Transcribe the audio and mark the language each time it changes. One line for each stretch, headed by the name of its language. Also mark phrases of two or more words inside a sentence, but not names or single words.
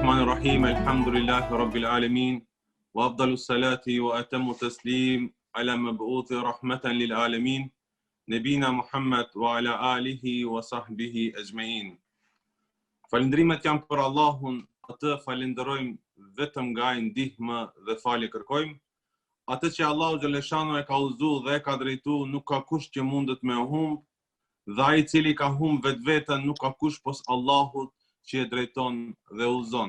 Arabic: الرحيم الحمد لله رب العالمين وأفضل الصلاة وأتم التسليم على مبعوث رحمة للعالمين نبينا Muhammad وعلى آله وصحبه أجمعين.
Albanian: Falëndrimet janë për Allahun, atë falenderojmë vetëm nga ai ndihmë dhe falje kërkojmë. Atë që Allahu xhaleshanu e ka udhëzuar dhe e ka drejtuar, nuk ka kush që mundet me humb, dhe ai i cili ka humb vetveten nuk ka kush pos Allahut që e drejton dhe udhëzon.